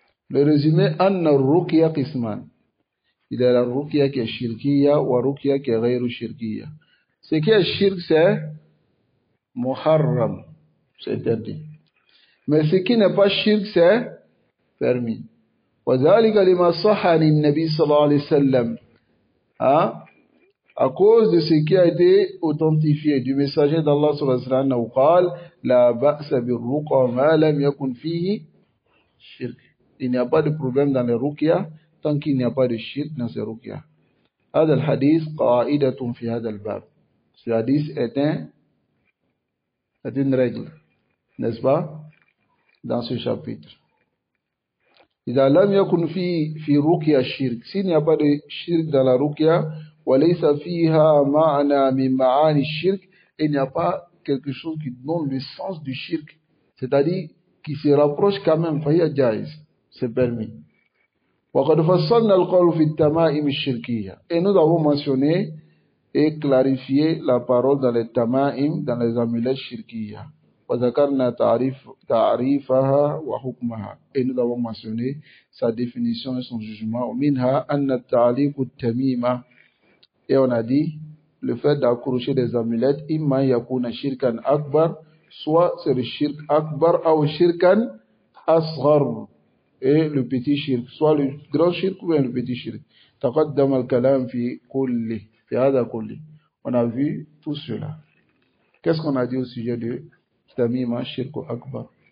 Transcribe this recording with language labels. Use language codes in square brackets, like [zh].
[fr] Le résumé, anna ruqya qisman. Il y a la ruqya qui est shirkiya ou ruqya qui est ghayru shirkiya. Ce qui est shirk, c'est muharram, c'est interdit. Mais ce qui n'est pas shirk, c'est permis. [ar] وذلك لما صح عن النبي صلى الله عليه وسلم. [fr] À cause de ce qui a été authentifié du messager d'Allah sallallahu alayhi wa sallam, [ar] قال لا بأس بالرقى ما لم يكن فيه [fr] shirk. Il n'y a pas de problème dans les ruqya tant qu'il n'y a pas de shirk dans ces ruqya. [ar] هذا الحديث قاعدة في هذا الباب. [fr] Ce hadith est un C'est une règle, n'est-ce pas, dans ce chapitre. [ar] إذا لم يكن في رقية الشرك [fr] s'il n'y a pas de shirk dans la ruqya [ar] وليس فيها معنى من معاني الشرك [fr] et il n'y a pas quelque chose qui donne le sens du shirk, c'est-à-dire qui se rapproche quand même, [ar] فهي جائز, [fr] c'est permis. [ar] وقد فصلنا القول في التمائم الشركية [fr] et nous avons mentionné et clarifié la parole dans les tamaim, dans les amulettes shirkiyya. [ar] وذكرنا تعريفها وحكمها [fr] et nous avons mentionné sa définition et son jugement. [ar] ومنها أن التعليق التميمة [fr] et on a dit le fait d'accrocher des amulettes [ar] إما يكون شركا أكبر, [fr] soit c'est le shirk akbar ou [ar] shirkan asghar, [fr] et le petit shirk, soit le grand shirk ou bien le petit shirk. [ar] تقدم الكلام في كله في هذا كله. [fr] On a vu tout cela. Qu'est-ce qu'on a dit au sujet de Tamima Shirk Akbar?